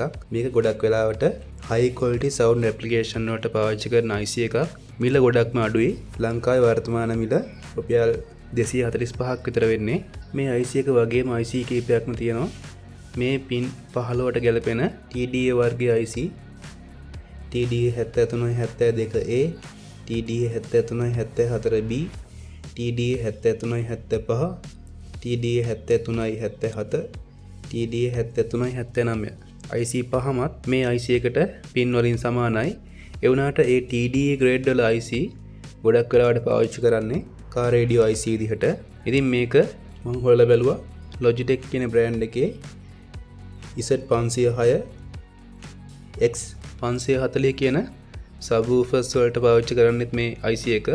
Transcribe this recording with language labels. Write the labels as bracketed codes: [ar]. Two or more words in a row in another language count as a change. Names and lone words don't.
[si] මේක ගොඩක් වෙලාවට [en] high quality sound application [si] වලට පාවිච්චි කරන IC එකක්. මිල ගොඩක්ම අඩුයි. ලංකාවේ වර්තමාන මිල රුපියල් 245ක් විතර වෙන්නේ. මේ IC එක වගේම IC කීපයක්ම තියෙනවා. මේ pin 15ට ගැලපෙන TDA වර්ගයේ IC TDA7372A, TDA7374B, TDA7375, TDA7377, TDA7379 IC පහමත් මේ IC එකට පින් වලින් සමානයි. ඒ වුණාට ඒ TDA grade වල IC ගොඩක් වෙලාවට පාවිච්චි කරන්නේ [en] car radio [si] IC විදිහට. ඉතින් මේක මම හොයලා බැලුවා Logitech කියන brand එකේ Z506 X 540 කියන subwoofers වලට පාවිච්චි කරන්නේත් මේ IC එක.